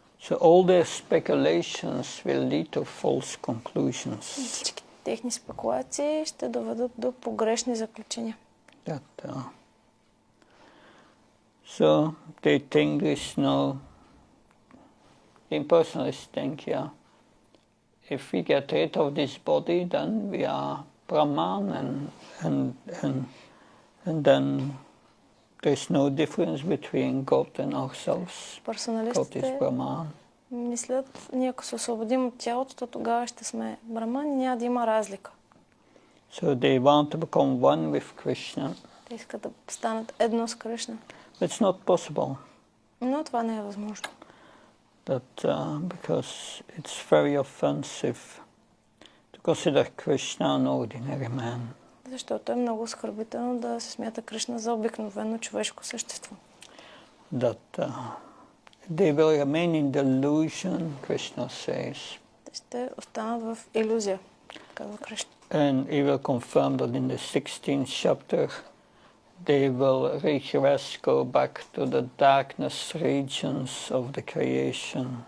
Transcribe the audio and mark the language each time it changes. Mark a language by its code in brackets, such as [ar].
[en] So all their speculations will lead to false conclusions. [bg] Всички техни спекулации ще доведат до погрешни заключения. [en] So they think there's no. The impersonalists think, if we get rid of this body, then we are Brahman, and then there's no difference between God and ourselves. God is Brahman. [bg] Мислят, ние ако се освободим от тялото, то тогава ще сме Браман и няма да има разлика. [en] So they want to become one with Krishna. [bg] Те искат да станат едно с Кришна. [en] It's not possible. [bg] Но това не е възможно. [en] Because it's very offensive to consider Krishna an ordinary man. [bg] Защото е много оскърбително да се смята Кришна за обикновено човешко същество. [en] They will remain in delusion, Krishna says. [bg] Те ще останат в илюзия, казва Кришна. [en] And he will confirm that in the 16th chapter they will regress, go back to the darkness regions of the creation.